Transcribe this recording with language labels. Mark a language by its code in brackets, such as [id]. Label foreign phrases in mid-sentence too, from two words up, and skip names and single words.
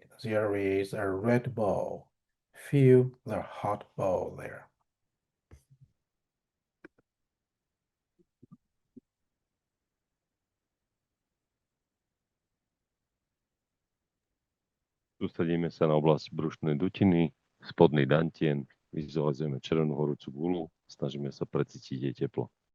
[en] There is a red ball. Feel the hot ball there. [sk] Sústredíme sa na oblasť brušnej dutiny, spodný dantien, vizualizujeme červenú horúcu gulu, snažíme sa precítiť jej teplo.